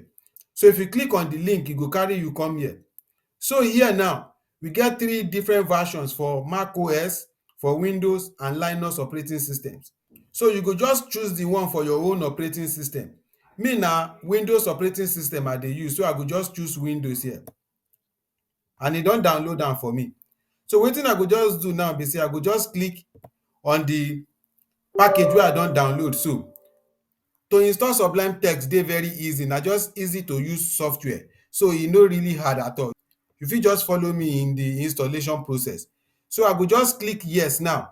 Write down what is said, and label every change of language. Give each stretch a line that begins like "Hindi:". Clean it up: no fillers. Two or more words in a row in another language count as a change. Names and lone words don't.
Nigerian Pidgin: So if you click on the link, e go carry you come here. So here now, we get 3 different versions for Mac OS, for Windows, and Linux operating systems. So you go just choose the one for your own operating system. Me na Windows operating system I dey use, so I go just choose Windows here. And e don download am for me. So wetin I go just do now be say I go just click on the package wey I don download so. To install Sublime Text dey very easy, na just easy to use software, so e no really hard at all. You fit just follow me in the installation process. So I go just click yes now.